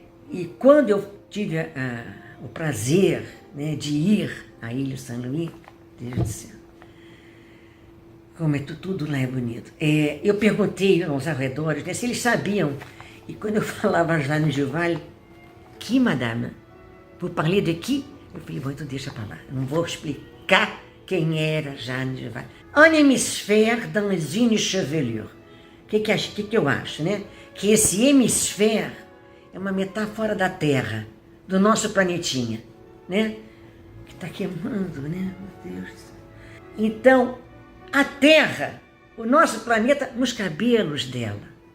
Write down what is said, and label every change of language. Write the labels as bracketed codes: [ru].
[pt] E quando eu tive o prazer, né, de ir à Ilha Saint-Louis, Deus do céu, como tudo lá é bonito. Eu perguntei aos arredores, né, se eles sabiam, e quando eu falava Jeanne Duval, que [fr] madame? Vous parlez de qui? [pt] Eu falei, bom, então deixa para lá, eu não vou explicar quem era Jeanne Duval. [fr] Un hémisphère dans une chevelure. [pt] O que eu acho, né? Que esse hemisfério é uma metáfora da Terra, do nosso planetinha, né? Que está queimando, né? Meu Deus. Então, a Terra, o nosso planeta, nos cabelos dela.